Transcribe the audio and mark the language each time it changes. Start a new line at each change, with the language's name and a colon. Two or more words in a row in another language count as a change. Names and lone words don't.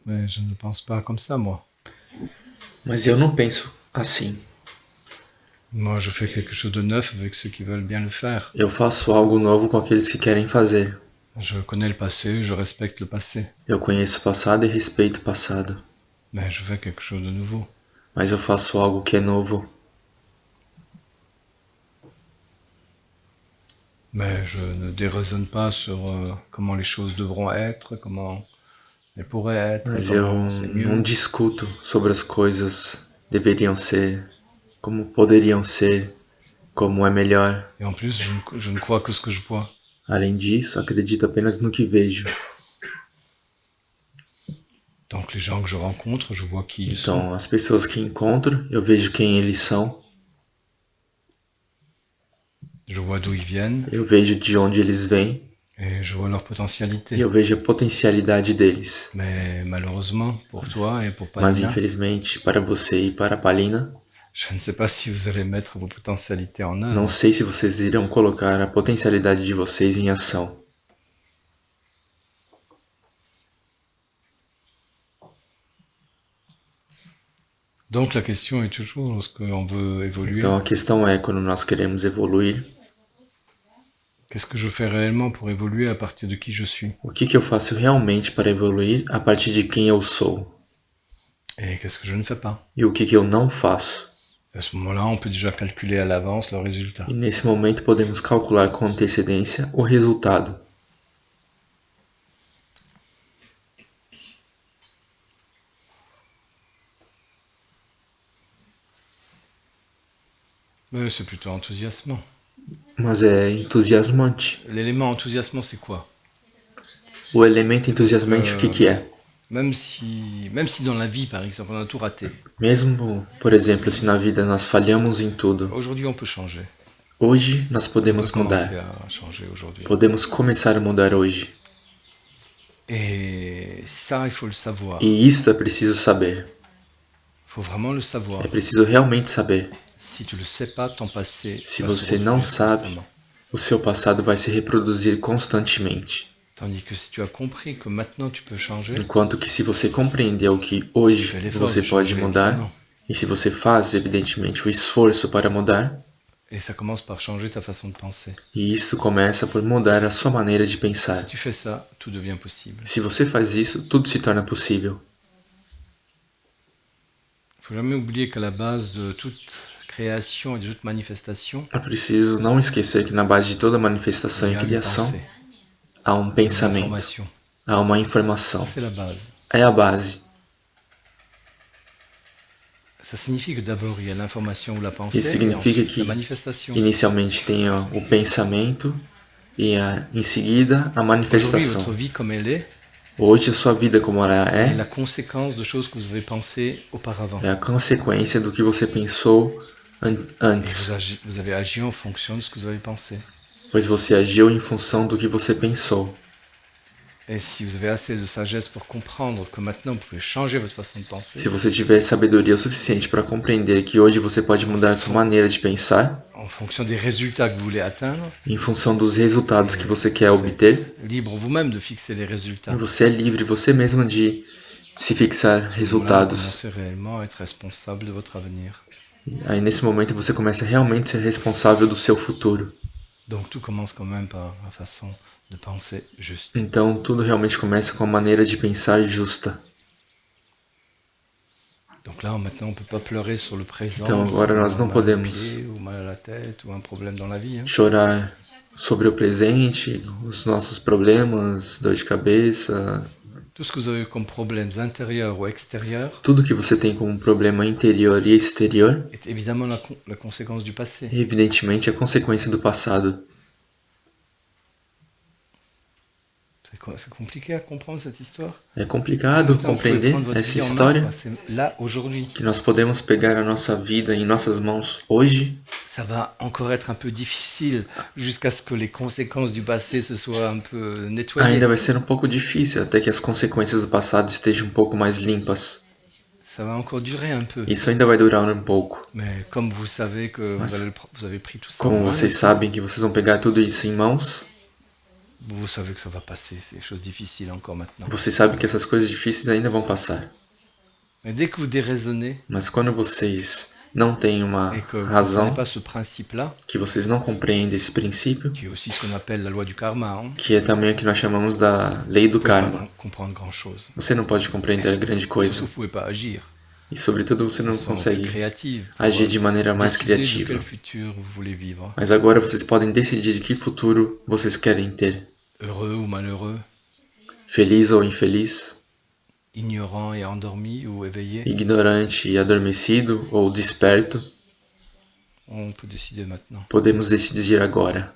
French: je ne pense pas comme ça, moi.
Portuguese: Mas eu não penso assim.
French: Moi, je fais quelque chose de neuf avec ceux qui veulent bien le faire.
Portuguese: Eu faço algo novo com aqueles que querem fazer.
French: Je connais le passé, je respecte le passé.
Portuguese: Eu conheço o passado e respeito o passado.
French: Mais je fais quelque chose de nouveau.
Portuguese: Mas eu faço algo que é novo.
French: Mais je ne déraisonne pas sur comment les choses devront être, comment elles pourraient être,
Portuguese: Mas eu
French: comment c'est
Portuguese: não
French: mieux.
Portuguese: discuto sobre as coisas deveriam ser, como poderiam ser, como é melhor.
French: Et en plus, je ne crois que ce que je vois.
Portuguese: Além disso, acredito apenas no que vejo.
French: Donc les gens que je rencontre, je vois qui ils sont.
Portuguese: Então, as pessoas que encontro, eu vejo quem eles são,
French: Je vois d'où ils viennent
Portuguese: eu vejo de onde eles vêm
French: et je vois leur
Portuguese: e
French: potentialité.
Portuguese: eu vejo a potencialidade deles.
French: Mais malheureusement, pour toi et pour
Portuguese: Mas Palina, infelizmente, para você e para a Palina,
French: je ne sais pas si vous allez mettre vos potentialités en
Portuguese: não
French: œuvre.
Portuguese: sei se vocês irão colocar a potencialidade de vocês em ação.
French: Donc la question est toujours, lorsqu'on veut évoluer,
Portuguese: Então a questão é, quando nós queremos evoluir,
French: qu'est-ce que je fais réellement pour évoluer à partir de qui je suis?
Portuguese: o que eu faço realmente para evoluir a partir de quem eu sou?
French: Et qu'est-ce que je ne fais pas?
Portuguese: E o que eu não faço?
French: À ce moment-là, on peut déjà calculer à l'avance le résultat.
Portuguese: E nesse momento podemos calcular com antecedência o resultado.
French: Mais c'est plutôt enthousiasmant.
Portuguese: Mas é entusiasmante.
French: L'élément enthousiasmant, c'est quoi?
Portuguese: O elemento entusiasmante, o que é?
French: Même si dans la vie, par exemple, on a tout raté,
Portuguese: Mesmo, por exemplo, se na vida nós falhamos em tudo,
French: aujourd'hui on peut changer.
Portuguese: hoje nós
French: On peut
Portuguese: podemos
French: commencer
Portuguese: mudar.
French: à changer aujourd'hui.
Portuguese: Podemos começar a mudar hoje.
French: Et ça, il faut le savoir.
Portuguese: E isso é preciso saber.
French: Il faut vraiment le savoir.
Portuguese: É preciso realmente saber.
French: Si tu le sais pas, ton passé
Portuguese: Se
French: va se
Portuguese: você não
French: reproduire
Portuguese: sabe,
French: constamment.
Portuguese: o seu passado vai se reproduzir constantemente.
French: Tandis que si tu as compris que maintenant tu peux changer,
Portuguese: Enquanto que se você compreendeu que hoje
French: fais l'effort
Portuguese: você
French: de
Portuguese: pode
French: changer,
Portuguese: mudar,
French: évidemment.
Portuguese: e se você faz, evidentemente, o esforço para mudar,
French: Et ça commence par changer ta façon de penser.
Portuguese: e isso começa por mudar a sua maneira de pensar.
French: Si tu fais ça, tout devient possible.
Portuguese: Se você faz isso, tudo se torna possível.
French: Il faut jamais oublier qu'à la base de toute création et de toute manifestation,
Portuguese: É preciso não esquecer que na base de toda manifestação
French: il
Portuguese: e
French: y a une
Portuguese: criação
French: pensée,
Portuguese: há um
French: une
Portuguese: pensamento,
French: information.
Portuguese: há uma
French: Ça,
Portuguese: informação.
French: c'est la base.
Portuguese: É a base.
French: Ça signifie que d'abord il y a l'information ou la pensée,
Portuguese: Isso
French: et
Portuguese: significa
French: ensuite la
Portuguese: que
French: manifestation.
Portuguese: inicialmente tem o pensamento e em seguida a
French: Aujourd'hui,
Portuguese: manifestação.
French: votre vie comme elle est
Portuguese: Hoje a sua vida como ela
French: est
Portuguese: é
French: la conséquence de choses que vous avez pensées auparavant.
Portuguese: é a consequência do que você pensou
French: Et
Portuguese: antes,
French: vous avez agi en fonction de ce que vous avez pensé.
Portuguese: pois você agiu em função do que você pensou.
French: Et si vous avez assez de sagesse pour comprendre que maintenant vous pouvez changer votre façon de penser,
Portuguese: Se você tiver sabedoria o suficiente para compreender que hoje você pode mudar sua maneira de pensar
French: en fonction des résultats que vous voulez atteindre,
Portuguese: em função dos resultados que você quer obter,
French: libre vous-même de fixer les résultats.
Portuguese: você é livre você mesmo de se fixar
French: Voilà, vous
Portuguese: resultados.
French: commencez réellement à être responsable de votre avenir.
Portuguese: Aí nesse momento você começa a realmente ser responsável do seu futuro.
French: Donc tout commence quand même par la façon de penser juste.
Portuguese: Então tudo realmente começa com a maneira de pensar justa.
French: Donc là, maintenant, on peut pas pleurer sur le présent.
Portuguese: Então agora nós não
French: mal au
Portuguese: podemos
French: pied, ou mal à la tête, ou un problème dans la vie. Hein.
Portuguese: chorar sobre o presente, os nossos problemas, dor de cabeça,
French: Tout ce que vous avez comme problèmes intérieurs ou extérieurs
Portuguese: tudo que você tem como problema interior e exterior,
French: est évidemment la conséquence du passé.
Portuguese: evidentemente é consequência do passado.
French: C'est compliqué à comprendre cette histoire.
Portuguese: É complicado Então,
French: vous pouvez
Portuguese: compreender
French: prendre votre
Portuguese: essa
French: vie en main,
Portuguese: história,
French: quoi. C'est là, aujourd'hui.
Portuguese: que nós podemos pegar a nossa vida em nossas mãos hoje.
French: Ça va encore être un peu difficile jusqu'à ce que les conséquences du passé se soient un peu nettoyées.
Portuguese: Ainda vai ser um pouco difícil até que as consequências do passado estejam um pouco mais limpas.
French: Ça va encore durer un peu.
Portuguese: Isso ainda vai durar um pouco.
French: Mais comme vous savez que
Portuguese: Mas,
French: vous avez pris tout ça en
Portuguese: como
French: main,
Portuguese: vocês sabem que vocês vão pegar tudo isso em mãos,
French: Vous savez que ça va passer, c'est des choses difficiles encore maintenant.
Portuguese: Vocês sabem que essas coisas difíceis ainda vão passar.
French: Mais dès que vous déraisonnez
Portuguese: Mas quando vocês não têm uma
French: et que vous ne
Portuguese: razão,
French: comprenez pas ce principe-là,
Portuguese: que vocês não compreendem esse princípio,
French: qui est aussi ce qu'on appelle la loi du karma, hein,
Portuguese: que é também o que nós chamamos da lei do
French: vous ne pouvez
Portuguese: karma,
French: pas comprendre grand-chose.
Portuguese: você não pode compreender grande
French: Surtout,
Portuguese: coisa.
French: vous ne pouvez pas agir
Portuguese: E sobretudo você
French: de
Portuguese: não
French: façon plus
Portuguese: consegue
French: créative pour
Portuguese: agir de maneira mais
French: décider de
Portuguese: criativa.
French: quel futur vous voulez vivre.
Portuguese: Mas agora vocês podem decidir de que futuro vocês querem ter.
French: Heureux ou malheureux,
Portuguese: Feliz ou infeliz,
French: ignorant et endormi ou éveillé,
Portuguese: ignorante e adormecido ou desperto,
French: on peut décider maintenant.
Portuguese: podemos decidir agora.